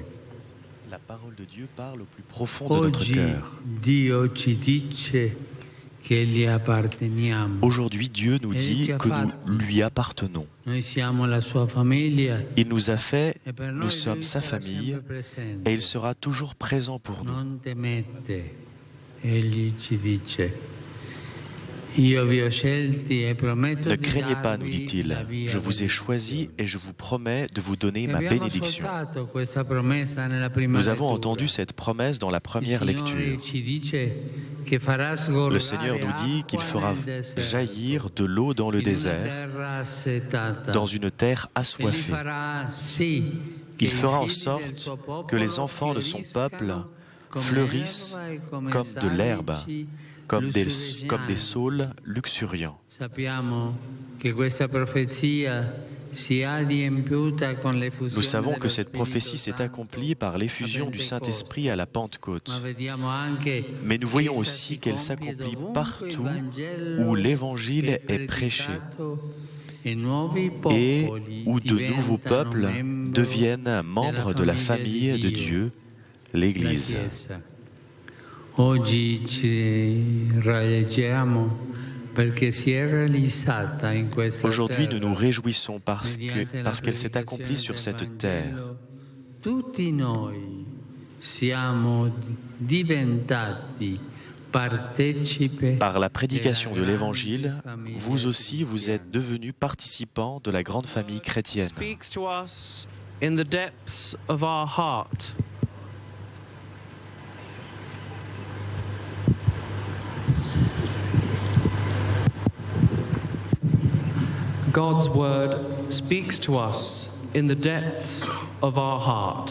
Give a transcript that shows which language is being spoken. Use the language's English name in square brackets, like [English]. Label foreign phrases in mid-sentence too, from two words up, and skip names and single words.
[French] La parole de Dieu parle au plus profond de notre [Italian] Oggi [French] cœur. [Italian] Dio ci dice che gli apparteniamo. [French] Aujourd'hui, Dieu nous dit que nous lui appartenons. [Italian] Noi siamo la sua famiglia. [French] Il nous a fait, [Italian] E per [French] nous [Italian] noi [French] sommes lui sa [Italian] sarà [French] famille [Italian] sempre presente. [French] et il sera toujours présent pour nous. [Italian] Non temete, egli ci dice. Io vi ho scelti e prometto [French] Ne [Italian] di [French] craignez pas, nous [Italian] darvi [French] dit-il. [Italian] la via [French] Je vous ai [Italian] della [French] choisi et je vous promets de vous donner [Italian] E [French] ma [Italian] abbiamo [French] bénédiction. [Italian] ascoltato questa promessa nella prima [French] Nous avons [Italian] lettura. [French] entendu cette promesse dans la première [Italian] Il Signore [French] lecture. [Italian] ci dice che farà sgorgare [French] Le Seigneur nous dit qu'il [Italian] acqua [French] fera [Italian] nel deserto, [French] jaillir de l'eau dans le [Italian] in una [French] désert, [Italian] terra assetata. [French] dans une terre [Italian] E li [French] assoiffée. [Italian] farà sì che [French] Il [Italian] i [French] fera en [Italian] figli del [French] sorte [Italian] suo popolo [French] que les enfants de son peuple [Italian] fioriscano come [French] fleurissent [Italian] l'erba e come [French] comme de l'herbe, [Italian] salici [French] comme des [Italian] lussureggianti. [French] saules luxuriants. [Italian] Sappiamo che questa profezia si è adempiuta con l'effusione [French] Nous savons que [Italian] dello [French] cette [Italian] Spirito [French] prophétie s'est [Italian] Santo [French] accomplie par l'effusion du Saint-Esprit à la Pentecôte. [Italian] Ma vediamo anche [French] Mais nous [Italian] che [French] voyons [Italian] essa [French] aussi [Italian] si [French] qu'elle [Italian] compie [French] s'accomplit [Italian] dovunque [French] partout [Italian] il Vangelo [French] où l'Évangile [Italian] è [French] est prêché [Italian] predicato e nuovi [French] et [Italian] popoli [French] où de nouveaux [Italian] diventano [French] peuples [Italian] membro [French] deviennent membres de la [Italian] famiglia [French] famille de [Italian] Dio, [French] Dieu, [Italian] la [French] l'Église. [Italian] Chiesa. Oggi ci rallegriamo perché si è realizzata in questa [French] Aujourd'hui, nous [Italian] terra, [French] nous réjouissons parce [Italian] mediante la [French] qu'elle s'est accomplie [Italian] predicazione [French] sur [Italian] del [French] cette [Italian] Vangelo. [French] terre. [Italian] Tutti noi siamo diventati partecipe [French] Par la prédication de [Italian] della [French] l'Évangile, [Italian] grande famiglia [French] vous aussi, vous [Italian] cristiana. [French] êtes devenus participants de la grande famille chrétienne. [English] Speaks to us in the depths of our heart. God's word speaks to us in the depths of our heart.